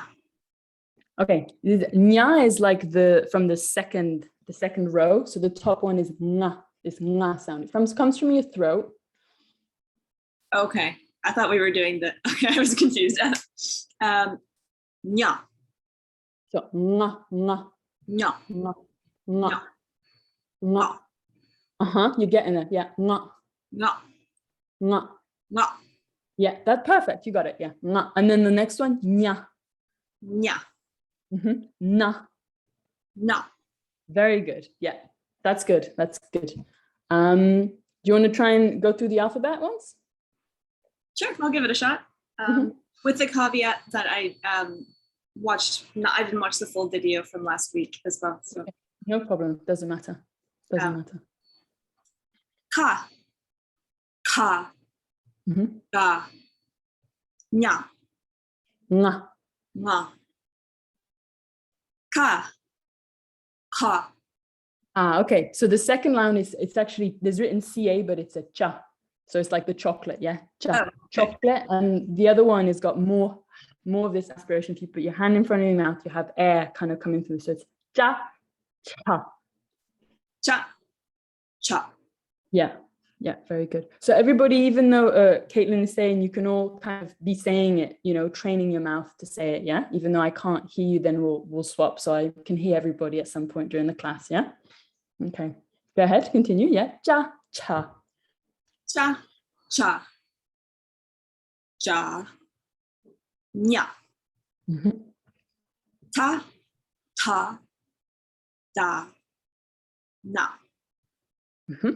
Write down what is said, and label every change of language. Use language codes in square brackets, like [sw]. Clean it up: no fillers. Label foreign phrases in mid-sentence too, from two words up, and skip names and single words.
[en] Okay, nya is like from the second row. So the top one is nga, this nga sound. It comes from your throat. Okay. I thought we were doing the, okay, I was confused. Nya, So nga, nga, nya, nga, nga, nya, nga. You're getting it. Yeah, nga, nya, nga. nya, Yeah, that's perfect. You got it. Yeah, nga. And then the next one, nya. nya, Na. nya. Very good. Yeah, that's good. That's good. Do you want to try and go through the alphabet once? Sure, I'll give it a shot. With the caveat that I didn't watch the full video from last week as well. So Okay. No problem. Doesn't matter. Doesn't matter. ka, ka, ga, nya, Nga. nga, ka, ka. Okay. So the second line it's actually, there's written CA, but it's a cha. So it's like the chocolate, yeah? Cha. Oh, okay. Chocolate. And the other one has got more of this aspiration. If you put your hand in front of your mouth, you have air kind of coming through. So it's cha, cha. Cha, cha. Yeah. Yeah, very good. So everybody, even though Caitlin is saying you can all kind of be saying it, you know, training your mouth to say it, yeah? Even though I can't hear you, then we'll swap so I can hear everybody at some point during the class, yeah? Okay, go ahead, continue, yeah? Ja, cha. Ja, cha, ja, nya, Mhm. ta, ta, da, na. Mhm.